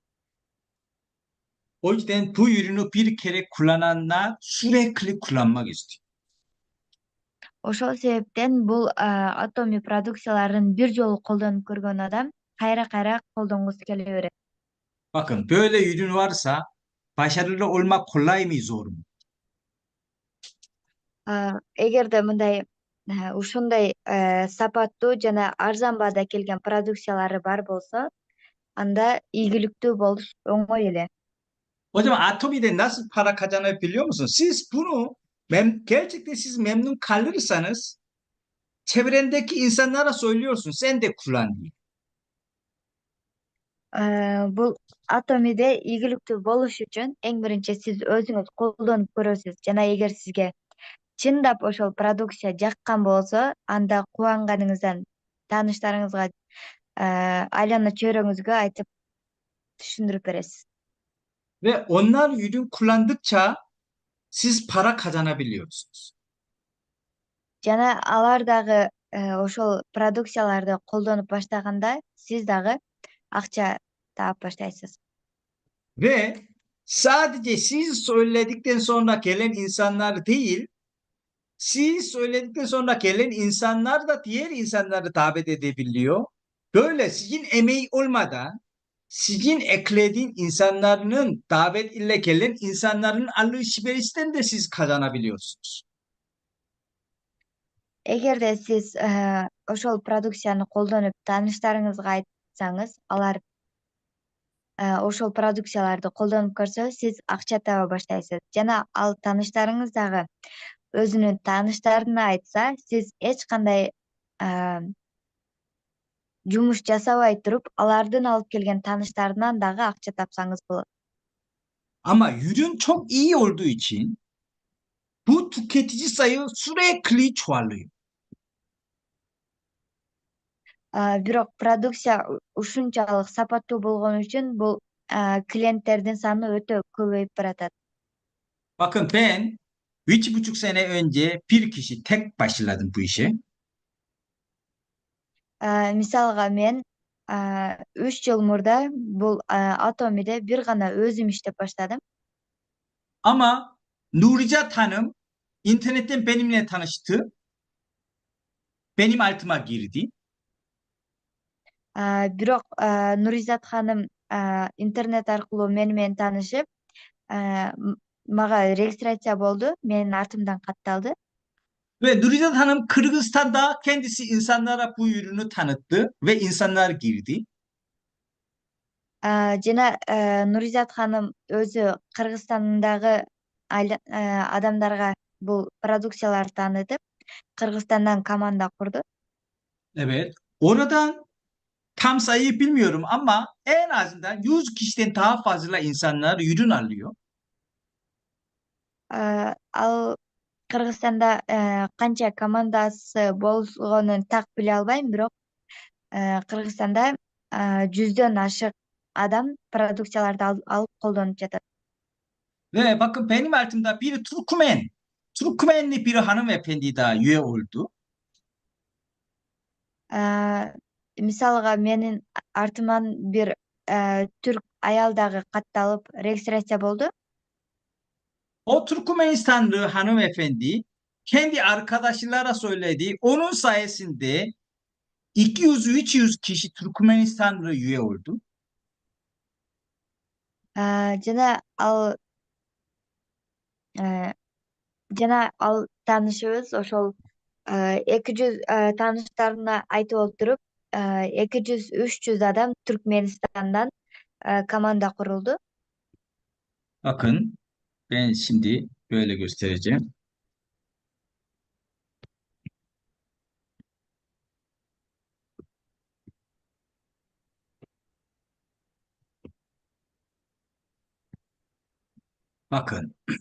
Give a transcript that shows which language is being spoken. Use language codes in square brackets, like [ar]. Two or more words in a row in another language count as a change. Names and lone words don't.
[tr] O yüzden bu ürünü bir kere kullananlar sürekli kullanmak istiyor. [ky] Ошол себептен бул Atomi продукцияларын бир жолу колдонуп көргөн адам кайра кайра колдонгусу келе берет. [tr] Bakın böyle ürün varsa başarılı olmak kolay mı zor mu? [ky] Эгерде мындай ушундай сапаттуу жана арзан баада келген продукциялары бар болсо, анда ийгиликтүү болуш оңой эле. [tr] O zaman Atomi'de nasıl para kazanabiliyor musun? Siz bunu gerçekten siz memnun kalırsanız çevrendeki insanlara söylüyorsun sen de kullan diye. [ky] Бул Atomi'de ийгиликтүү болуш үчүн эң биринчи сиз өзүңүз колдонуп көрөсүз жана эгер сизге чындап ошол продукция жаккан болсо, анда кубанганыңыздан тааныштарыңызга, айлана чөйрөңүзгө айтып түшүндүрүп бересиз. [tr] Ve onlar ürün kullandıkça siz para kazanabiliyorsunuz. [ky] Жана алар дагы ошол продукцияларды колдонуп баштаганда сиз дагы акча таап баштайсыз. [tr] Ve sadece siz söyledikten sonra gelen insanlar değil, siz söyledikten sonra gelen insanlar da diğer insanları davet edebiliyor. Böyle sizin emeği olmadan sizin eklediğin insanların davet ile gelen insanların alışverişten de siz kazanabiliyorsunuz. [ky] Эгерде сиз ошол продукцияны колдонуп тааныштарыңызга айтсаңыз, алар ошол продукцияларды колдонуп көрсө, сиз акча таба баштайсыз. Жана ал тааныштарыңыз дагы өзүнүн тааныштарына айтса, сиз эч кандай жумуш жасабай туруп, алардын алып келген тааныштарынан дагы акча тапсаңыз болот. [tr] Ama ürün çok iyi olduğu için bu tüketici sayı sürekli çoğalıyor. [ky] Бирок продукция ушунчалык сапаттуу болгон үчүн бул клиенттердин саны өтө көбөйүp баратат. [tr] Bakın ben 3,5 sene önce bir kişi tek başladım bu işe. [ky] Мисалга мен 3 жыл мурда бул Atomi'de бир гана өзүм иштеп баштадым. [tr] Ama Nuricat Hanım internetten benimle tanıştı. Benim altıma girdi. [ky] Бирок Нуризат ханым интернет аркылуу мени менен таанышып, мага регистрация болду, менин артымдан катталды. [tr] Ve Nuricat Hanım Kırgızistan'da kendisi insanlara bu ürünü tanıttı ve insanlar girdi. [ky] Жана Нуризат ханым өзү Кыргызстандагы адамдарга бул продукцияларды таанытып, Кыргызстандан команда курду. [tr] Evet. Oradan tam sayıyı bilmiyorum ama en azından 100 kişiden daha fazla insanlar ürün alıyor. [ky] Ал Кыргызстанда канча командасы болгонун так биле албайм, бирок Кыргызстанда 100дөн ашык адам продукцияларды алып колдонуп жатат. [tr] Ve bakın benim altımda bir Türkmen. Türkmenli bir hanımefendi daha üye oldu. [ky] Мисалга менин артыман бир түрк аял дагы катталып регистрация болду. [tr] O Türkmenistanlı hanımefendi kendi arkadaşlara söyledi. Onun sayesinde 200-300 kişi Türkmenistanlı üye oldu. [ky] Жана ал таанышыбыз ошол 200 тааныштарына айтып отуруп 200-300 адам Түркменистандан команда kuruldu. [tr] Bakın ben şimdi böyle göstereceğim. Bakın.